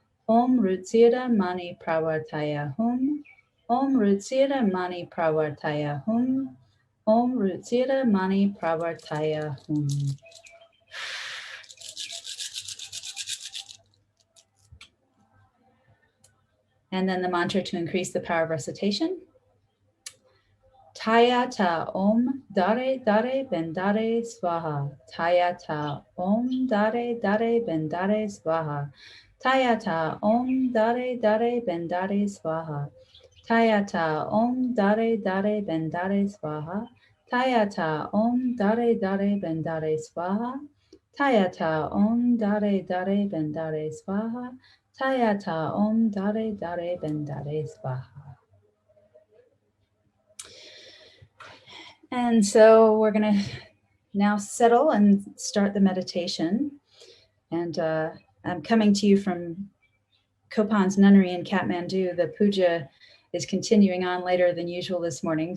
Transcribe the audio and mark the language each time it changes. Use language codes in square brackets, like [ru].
[sa] Om RUTSIRA Mani PRAWARTAYA Hum. Om RUTSIRA Mani PRAWARTAYA Hum. Om RUTSIRA Mani PRAWARTAYA Hum. [en] And then the mantra to increase the power of recitation. [sa] TAYATHA Om DHARE DHARE BENDHARE SVAHA. TAYATHA Om DHARE DHARE BENDHARE SVAHA. TAYATHA Om DHARE DHARE BENDHARE SVAHA. TAYATHA Om DHARE DHARE BENDHARE SVAHA. TAYATHA Om DHARE DHARE BENDHARE SVAHA. TAYATHA Om DHARE DHARE BENDHARE SVAHA. TAYATHA Om DHARE DHARE BENDHARE SVAHA. [en] And so we're going to now settle and start the meditation. And I'm coming to you from Kopan's Nunnery in Kathmandu. The puja is continuing on later than usual this morning.